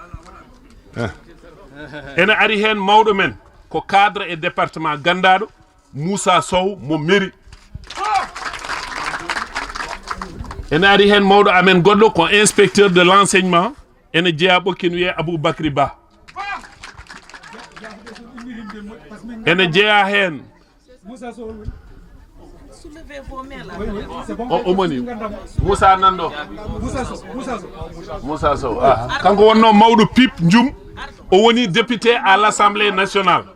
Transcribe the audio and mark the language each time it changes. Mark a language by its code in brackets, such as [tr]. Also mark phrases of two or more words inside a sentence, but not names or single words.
[ff] ene ari hen mawɗo men ko cadre e département gandaɗo Moussa Sow mo mairie ene ari hen mawɗo amen goɗɗo ko [fr] inspecteur de l' enseignement [ff] ene jeeya ɓokkin wiye Aboubacry Ba ene jeeya hen omoni Moussa nanɗo Moussa Sow kanko wonno mawɗo Pip Ndioum o woni [fr] député à l' assemblée